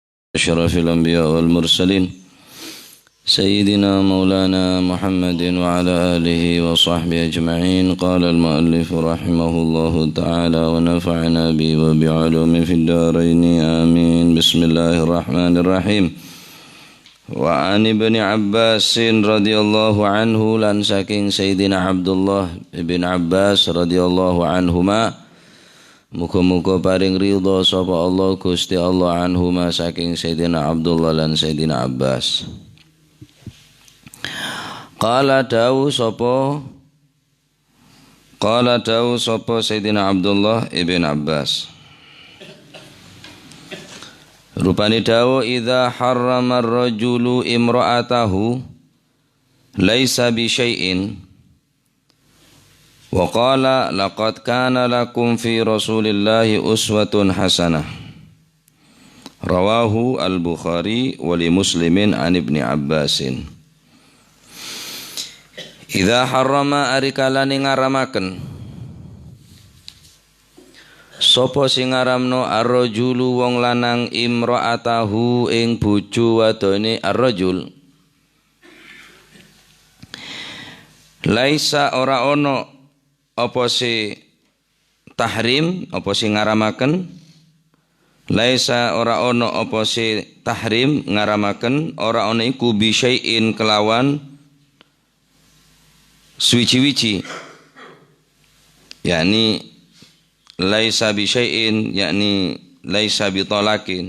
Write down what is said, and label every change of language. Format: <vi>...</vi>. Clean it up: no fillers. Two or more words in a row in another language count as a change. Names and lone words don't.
<ar>أشرف الأنبياء والمرسلين سيدنا مولانا محمد وعلى آله وصحبه أجمعين. قال المؤلف رحمه الله تعالى ونفعنا به وبعلومه في الدارين آمين. بسم الله الرحمن الرحيم. وعن ابن عباس رضي الله عنه</ar> <jv>lan saking Sayyidina Abdullah ibn Abbas</jv> <ar>رضي الله عنهما,</ar> <jv>muga-muga paring ridha sapa Allah Gusti Allah anhuma saking Sayyidina Abdullah lan Sayyidina Abbas. Qala dawu sapa Sayyidina Abdullah ibn Abbas. Rupani dawu</jv> <ar>إذا حرم الرجل امرأته ليس بشيء وقال لقد كان لكم في رسول الله أسوة حسنة. رواه البخاري ولمسلم عن ابن عباس. إذا حرم</ar> <jv>arikalane ngaramaken sapa sing ngaramno ar-rajulu wong lanang imra'atahu ing bojo wadone ar-rajul, laisa ora ono apa si tahrim apa si ngaramaken, laisa ora ono apa si tahrim ngaramaken, ora ono iku</jv> <ar>بشيء</ar> <jv>kelawan suwi-wici,</jv> <ar>يعني ليس بشيء، يعني ليس بطلاق.</ar>